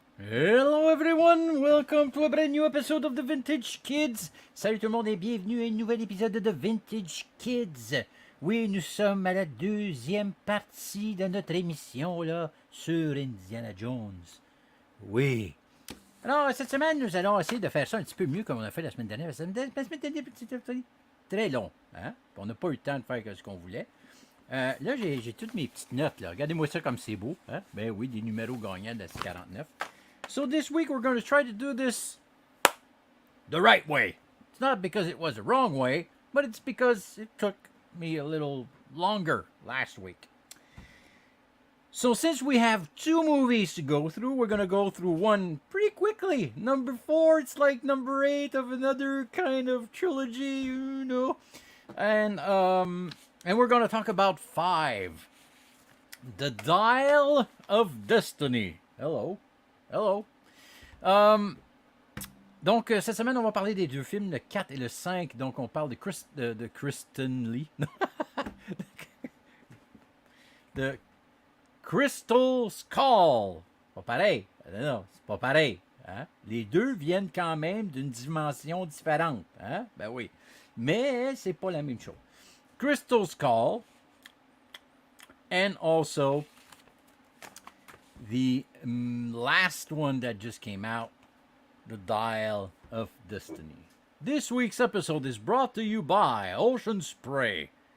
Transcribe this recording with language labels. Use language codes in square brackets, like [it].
[en] to a brand new episode of the Vintage Kids. [fr] Salut tout le monde et bienvenue à un nouvel épisode de Vintage Kids. Oui, nous sommes à la deuxième partie de notre émission là sur Indiana Jones. Oui. Alors, cette semaine, nous allons essayer de faire ça un petit peu mieux comme on a fait la semaine dernière. La semaine dernière, c'était très long. Hein? On n'a pas eu le temps de faire ce qu'on voulait. Là, j'ai toutes mes petites notes. Là. Regardez-moi ça comme c'est beau. Hein? Ben oui, des numéros gagnants de la 49. [en] So this week, we're going to try to do this the right way. It's not because it was the wrong way, but it's because it took me a little longer last week. So since we have two movies to go through, we're going to go through one pretty quickly. Number 4, it's like number 8 of another kind of trilogy, you know. And we're going to talk about 5. The Dial of Destiny. Hello. [fr] Donc, cette semaine, on va parler des deux films, le 4 et le 5. Donc, on parle de Kristen Lee. de Crystal Skull. Pas pareil. Non, c'est pas pareil. Hein? Les deux viennent quand même d'une dimension différente. Hein? Ben oui. Mais c'est pas la même chose. Crystal Skull. [en] And also the last one that just came out, The Dial of Destiny. This week's episode is brought to you by Ocean Spray.